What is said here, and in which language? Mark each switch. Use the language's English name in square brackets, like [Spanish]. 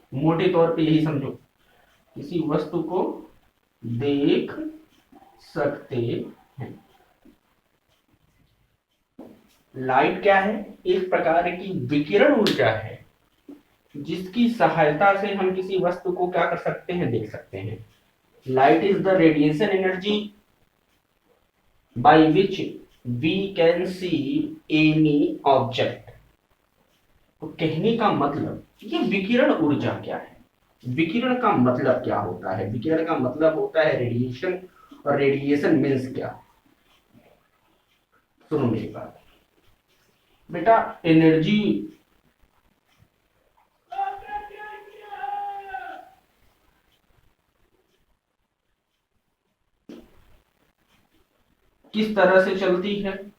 [Hindi] मोटे तौर पे यही समझो, किसी वस्तु को देख सकते हैं। लाइट क्या है? एक प्रकार की विकिरण ऊर्जा है जिसकी सहायता से हम किसी वस्तु को क्या कर सकते हैं? देख सकते हैं। [English] Light is the radiation energy by which we can see any object। [Hindi] तो कहने का मतलब, ये विकिरण ऊर्जा क्या है? विकिरण का मतलब क्या होता है? विकिरण का मतलब होता है रेडिएशन। और रेडिएशन मीन्स क्या? सुनो मेरी बात बेटा। एनर्जी किस तरह से चलती है?